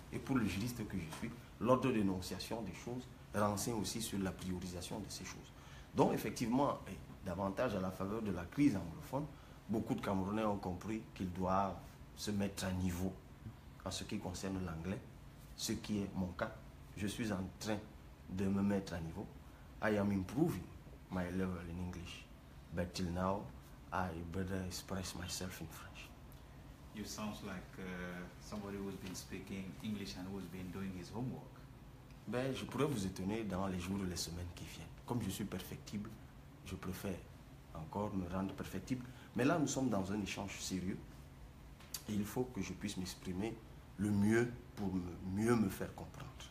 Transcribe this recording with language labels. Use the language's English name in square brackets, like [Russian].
[French] Et pour le juriste que je suis, l'ordre d'énonciation des choses renseigne aussi sur la priorisation de ces choses. Donc effectivement, davantage à la faveur de la crise anglophone, beaucoup de Camerounais ont compris qu'ils doivent se mettre à niveau en ce qui concerne l'anglais, ce qui est mon cas. Je suis en train de me mettre à niveau. [English] I am improving my level in English, but till now, I better express myself in French. You sound like somebody who's been speaking English and who's been doing his homework. [French] Ben, je pourrais vous étonner dans les jours et les semaines qui viennent. Comme je suis perfectible, je préfère encore me rendre perfectible. Mais là, nous sommes dans un échange sérieux. Et il faut que je puisse m'exprimer le mieux pour mieux me faire comprendre.